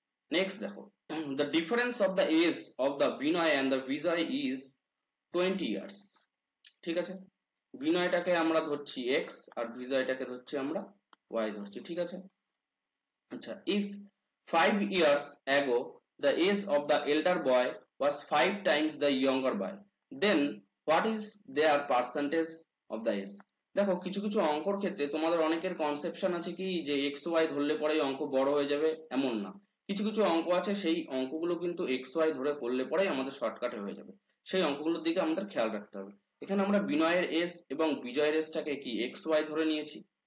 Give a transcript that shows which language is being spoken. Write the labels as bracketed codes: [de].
[bn] Next দেখো, [en] the difference of the age of the Binoy and the Vijay is 20 years। [bn] ঠিক আছে, বিনয়টাকে আমরা ধরছি x আর বিজয়টাকে ধরছি আমরা y ধরছি। ঠিক আছে। [en] আচ্ছা, if 5 years ago the age of the elder boy was 5 times the younger boy, then what is their percentage of the age? [bn] দেখো কিছু কিছু অঙ্কর ক্ষেত্রে তোমাদের অনেকের কনসেপশন আছে কি যে এক্স ওয়াই ধরলে পরে অঙ্ক বড় হয়ে যাবে, এমন না। কিছু কিছু অঙ্ক আছে সেই অঙ্কগুলো কিন্তু এক্স ওয়াই ধরে করলে পরেই আমাদের শর্টকাটে হয়ে যাবে, সেই অঙ্কগুলোর দিকে আমাদের খেয়াল রাখতে হবে। এখানে আমরা বিনয়ের এজ এবং বিজয়ের এজটাকে কি এক্স ওয়াই ধরে নিয়েছি।